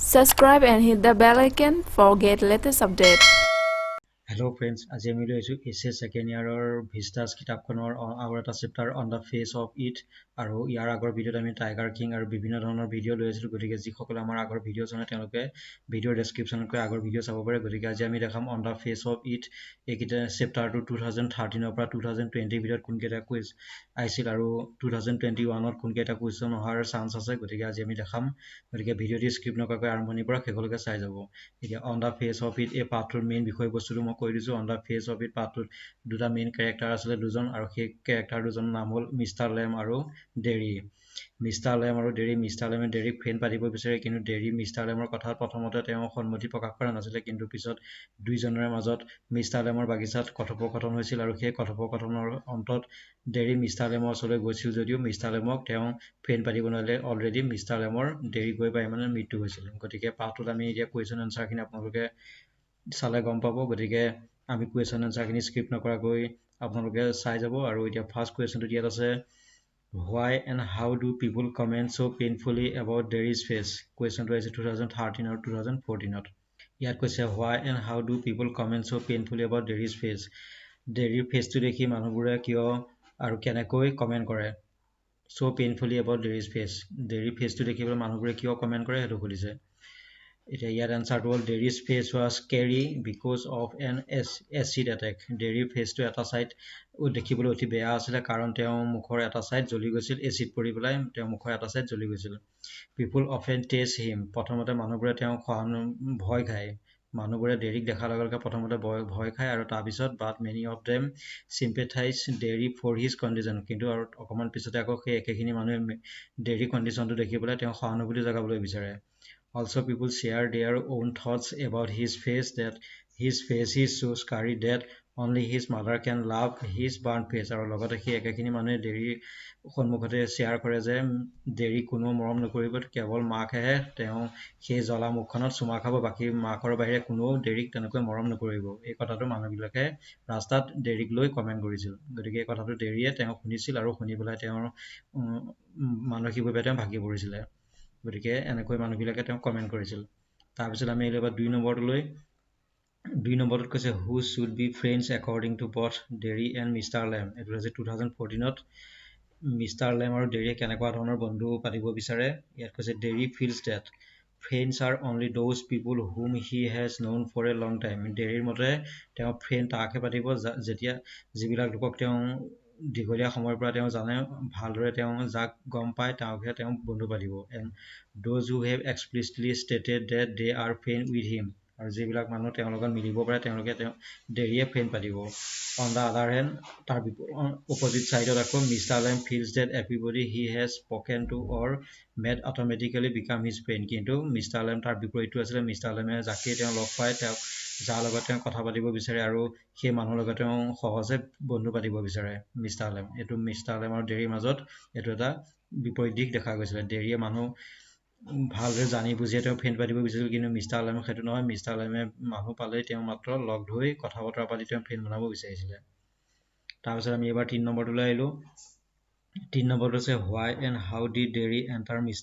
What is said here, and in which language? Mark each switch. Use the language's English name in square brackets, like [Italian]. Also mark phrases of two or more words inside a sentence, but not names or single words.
[English] Subscribe and hit the bell icon for get latest update. Hello friends, [Assamese] আজি আমি লৈছো এসএ [English] second yearৰ [Assamese] ভিস্টাস কিতাপখনৰ আৰু এটা চেপ্টাৰ অন দা ফেস অফ ইট আৰু ইয়াৰ আগৰ ভিডিঅ'ত আমি টাইগাৰ কিং আৰু বিভিন্ন ধৰণৰ ভিডিঅ' লৈ আছিলো গতিকে যিসকলে আমাৰ আগৰ ভিডিঅ' চাই তেওঁলোকে ভিডিঅ'ৰ ডেসক্ৰিপচনত গৈ আগৰ ভিডিঅ' চাব পাৰে গতিকে আজি আমি দেখাম অন দা ফেস অফ ইট এইকিটা চেপ্টাৰটো 2013 পৰা 2020 ভিতৰত কোনকেইটা কুইজ আহিছিল আৰু 2021ত কোনকেইটা কুৱেশ্যন অহাৰ চান্স আছে গতিকে আজি আমি দেখাম গতিকে ভিডিঅ'টি স্কিপ নকৰাকৈ আৰম্ভণিৰ পৰা শেষলৈকে চাই যাব এতিয়া অন দা ফেস অফ ইট এই পাঠটোৰ মেইন বিষয়বস্তুটো মই কৈ দিছো অন দা ফেস অফ ইট পাঠটোত দুটা [English] main character [Assamese] আছিল দুজন আৰু সেই ক্যাৰেক্টাৰ দুজনৰ নাম হ'ল মিষ্টাৰ লেম আৰু ডেৰি মিষ্টাৰ লেম আৰু ডেৰি মিষ্টাৰ লেমে ডেৰিক ফ্ৰেণ্ড পাতিব বিচাৰে কিন্তু ডেৰি মিষ্টাৰ লেমৰ কথা প্ৰথমতে তেওঁ সন্মতি প্ৰকাশ কৰা নাছিল কিন্তু পিছত দুইজনৰ মাজত মিষ্টাৰ লেমৰ বাগিচাত কথোপকথন হৈছিল আৰু সেই কথোপকথনৰ অন্তত ডেৰি মিষ্টাৰ লেমৰ ওচৰলৈ গৈছিল যদিও মিষ্টাৰ লেমক তেওঁ ফ্ৰেণ্ড পাতিব নোৱাৰিলে অলৰেডি মিষ্টাৰ লেমৰ ডেৰি গৈ পাই মানে মৃত্যু হৈছিল গতিকে পাঠটোত আমি এতিয়া [English] question answerখিনি [Assamese] আপোনালোকে চালে গম পাব গতিকে আমি [English] question answerখিনি [Assamese] স্কিপ নকৰাকৈ আপোনালোকে চাই যাব আৰু এতিয়া [English] first questionটো [Assamese] ইয়াত আছে [English] why and how do people comment so painfully about Derry's [Assamese] face কুৱেশ্যনটো আছে 2013 আৰু 2014ত ইয়াত কৈছে [English] why and how do people comment so painfully about Derry's face [Assamese] ডেৰিৰ ফেচটো দেখি মানুহবোৰে কিয় আৰু কেনেকৈ কমেন্ট কৰে [English] so painfully about Derry's face [Assamese] ডেৰিৰ ফেচটো দেখিবলৈ মানুহবোৰে কিয় কমেন্ট কৰে সেইটো সুধিছে এতিয়া ইয়াৰ আনসাৰটো হ'ল [English] Derry's face was scary because of an acid attack [Assamese] ডেৰিৰ ফেচটো এটা সাইড দেখিবলৈ অতি বেয়া আছিল কাৰণ তেওঁ মুখৰ এটা সাইড জ্বলি গৈছিল এচিড পৰি পেলাই তেওঁ মুখৰ এটা সাইড জ্বলি গৈছিল [English] people often tease him [Assamese] প্ৰথমতে মানুহবোৰে তেওঁ ভয় খায় মানুহবোৰে ডেৰিক দেখাৰ লগে লগে প্ৰথমতে ভয় খায় আৰু তাৰ পিছত [English] but many of them sympathize Derry for his condition [Assamese] কিন্তু আৰু অকমান পিছতে আকৌ সেই একেখিনি মানুহে ডেৰি কণ্ডিচনটো দেখি পেলাই তেওঁ সহানুভূতি জগাবলৈ বিচাৰে [English] Also, people share their own thoughts about his face that his face is so scary that only his mother can love his burnt face. [Assamese] আৰু লগতে সেই একেখিনি মানুহে ডেৰিৰ সন্মুখতে শ্বেয়াৰ কৰে যে ডেৰি কোনো মৰম নকৰিব কেৱল মাকহে তেওঁ সেই জ্বলা মুখখনত চুমা খাব বাকী মাকৰ বাহিৰে কোনো ডেৰিক তেনেকৈ মৰম নকৰিব এই কথাটো মানুহবিলাকে ৰাস্তাত ডেৰিক লৈ কমেণ্ট কৰিছিল গতিকে এই কথাটো ডেৰিয়ে তেওঁ শুনিছিল আৰু শুনি পেলাই তেওঁৰ মানসিকভাৱে তেওঁ ভাগি পৰিছিলে গতিকে এনেকৈ মানুহবিলাকে তেওঁ কমেন্ট কৰিছিল তাৰপিছত আমি এবাৰ 2 নম্বৰটোত কৈছে [English] who should be friends according to both Derry and Mr. [Assamese] Lamb এটো আছে 2014ত মিষ্টাৰ লেম আৰু ডেৰিয়ে কেনেকুৱা ধৰণৰ বন্ধু পাতিব বিচাৰে ইয়াত কৈছে [English] Derry feels that friends are only those people whom he has known for a long time [Assamese] ডেৰিৰ মতে তেওঁ ফ্ৰেণ্ড তাকহে পাতিব যেতিয়া যিবিলাক লোকক তেওঁ দীঘলীয়া সময়ৰ পৰা তেওঁ জানে ভালদৰে তেওঁ যাক গম পায় তাকহে তেওঁ বন্ধু পাতিব [English] and those who have explicitly stated that they are friend with him [Assamese] আৰু যিবিলাক মানুহ তেওঁৰ লগত মিলিব পাৰে তেওঁলোকে তেওঁ ডেৰিয়ে ফ্ৰেণ্ড পাতিব [English] on the other hand [Assamese] তাৰ [English] opposite side [Assamese] আকৌ Mr. [English] Lamb feels that everybody he has spoken to or met automatically become his friend কিন্তু Mr. [Assamese] Lamb তাৰ বিপৰীতটো আছিল Mr. Lamb যাকে তেওঁ লগ পায় তেওঁ যাৰ লগত তেওঁ কথা পাতিব বিচাৰে আৰু সেই মানুহৰ লগত তেওঁ সহজে বন্ধু পাতিব বিচাৰে Mr. Lamb এটো Mr. Lamb আৰু ডেৰিৰ মাজত এটো এটা বিপৰীত দিশ দেখা গৈছিল ডেৰিয়ে মানুহ ভালদৰে জানি বুজিয়ে তেওঁ ফ্ৰেণ্ড পাতিব বিচাৰিছিল কিন্তু মিষ্টাৰ লেমৰ সেইটো নহয় মিষ্টাৰ লেমে মানুহ পালে তেওঁ মাত্ৰ লগ ধৰি কথা বতৰা পাতি তেওঁ ফ্ৰেণ্ড বনাব বিচাৰিছিল তাৰপিছত আমি এবাৰ 3 নম্বৰটোলৈ আহিলো 3 নম্বৰটো আছে [English] why and how did Derry enter Mr.